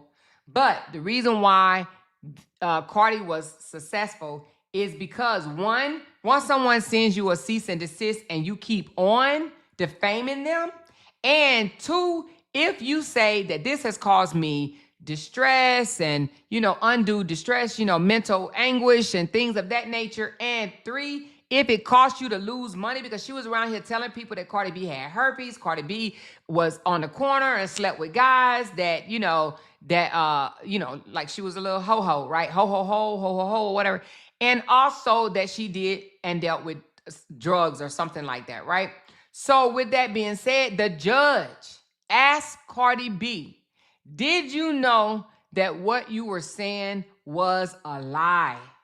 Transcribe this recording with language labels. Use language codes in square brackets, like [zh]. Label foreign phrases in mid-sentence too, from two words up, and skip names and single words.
[en] But the reason why Cardi was successful is because one, once someone sends you a cease and desist and you keep on defaming them, and two, if you say that this has caused me distress and, undue distress, mental anguish and things of that nature. And 3, if it cost you to lose money, because she was around here telling people that Cardi B had herpes, Cardi B was on the corner and slept with guys that, like she was a little ho-ho, right? Ho-ho-ho, whatever. And also that she did and dealt with drugs or something like that, right? So with that being said, the judge asked Cardi B, did you know that what you were saying was a lie?